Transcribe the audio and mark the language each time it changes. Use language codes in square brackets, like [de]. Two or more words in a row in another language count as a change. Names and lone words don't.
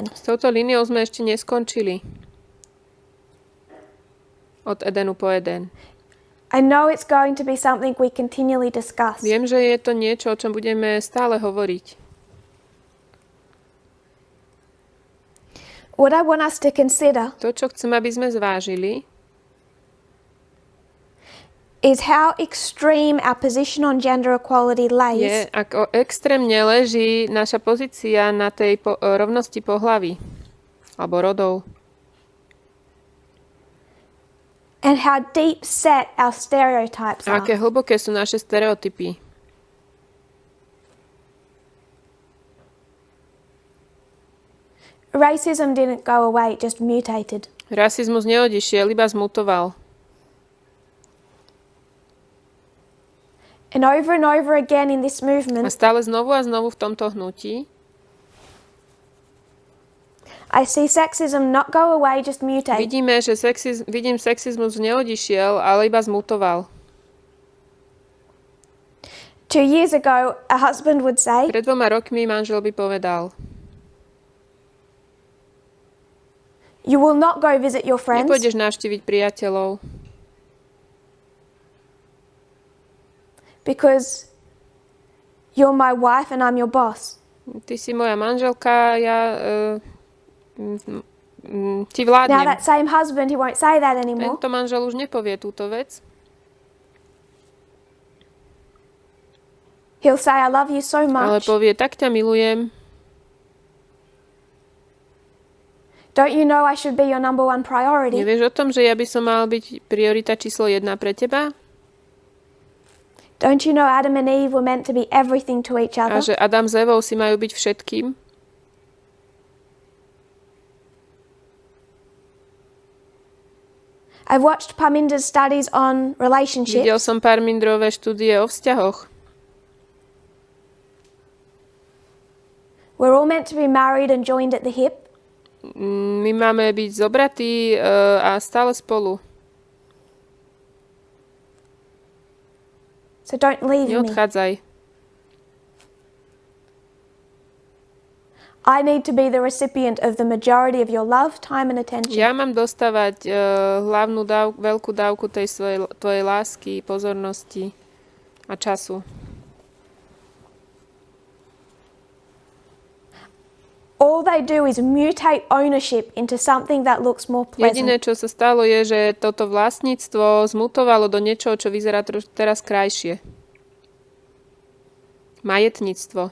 [sk] S touto líniou sme ešte neskončili. Od Edenu po Eden. [en] I know it's going to be something we continually discuss. [sk] Viem, že je to niečo, o čom budeme stále hovoriť. [en] What I want us to consider [sk] To, čo chcem, aby sme zvážili, [en] is how extreme our position on gender equality [sk] je, [en] lays [sk] ako extrémne leží naša pozícia na tej rovnosti pohlaví alebo rodov. [en] and how deep set our stereotypes [sk] A [en] are. [sk] aké hlboké sú naše stereotypy. [en] Racism didn't go away, it just mutated. [sk] Rasizmus neodišiel, iba zmutoval. [en] And over again in this [sk] A [en] movement, [sk] stále znovu a znovu v tomto hnutí [en] I see sexism not go away, just mutate. [sk] vidíme, že sexizmus neodišiel, ale iba zmutoval. [en] 2 years ago, a husband would say, [sk] Pred 2 rokmi manžel by povedal: [en] you will not go visit your friends [sk] nepôjdeš navštíviť priateľov, [en] because you're my wife and I'm your boss. [sk] ty si moja manželka, ja ti [en] Now [sk] vládnem. [en] that same husband, he won't say that anymore. [sk] Tento manžel už nepovie túto vec. [en] He'll say, I love you so [sk] Ale [en] much. [sk] povie, tak ťa milujem. [en] Don't you know I should be your number one priority? [sk] Nevieš o tom, že ja by som mal byť priorita číslo 1 pre teba? [en] Don't you know Adam and Eve were meant to be everything to each [sk] A [en] other? [sk] že Adam s Evou si majú byť všetkým. [en] I've watched Parminder's studies on relationships. [sk] Videl som Parmindrové štúdie o vzťahoch. [en] We're all meant to be married and joined at the hip. [sk] My máme byť zobratí a stále spolu. [en] So don't leave me. [sk] Neodchádzaj. [en] I need to be the recipient of the majority of your love, time and attention. [sk] Ja mám dostávať hlavnú veľkú dávku tej tvojej lásky, pozornosti a času. [en] All they do is mutate ownership into something that looks more pleasant. [sk] Jediné, čo sa stalo, je, že toto vlastníctvo zmutovalo do niečoho, čo vyzerá teraz krajšie. Majetníctvo.